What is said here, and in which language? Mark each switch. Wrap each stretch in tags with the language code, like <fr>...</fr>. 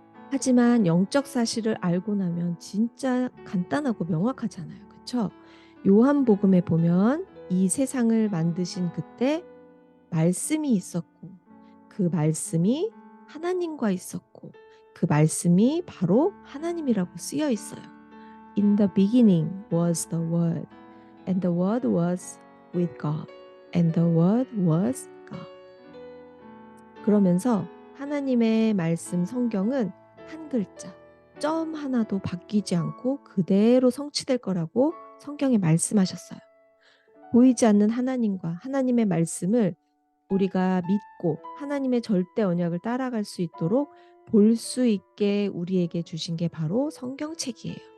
<ko>하지만 영적 사실을 알고 나면 진짜 간단하고 명확하잖아요. 그렇죠? 요한복음에 보면 이 세상을 만드신 그때 말씀이 있었고 그 말씀이 하나님과 있었고 그 말씀이 바로 하나님이라고 쓰여 있어요.</ko> <en>In the beginning was the Word, and the Word was with God, and the Word was God.</en> <ko>그러면서 하나님의 말씀 성경은 한 글자, 점 하나도 바뀌지 않고 그대로 성취될 거라고 성경에 말씀하셨어요. 보이지 않는 하나님과 하나님의 말씀을 우리가 믿고 하나님의 절대 언약을 따라갈 수 있도록 볼 수 있게 우리에게 주신 게 바로 성경책이에요.</ko>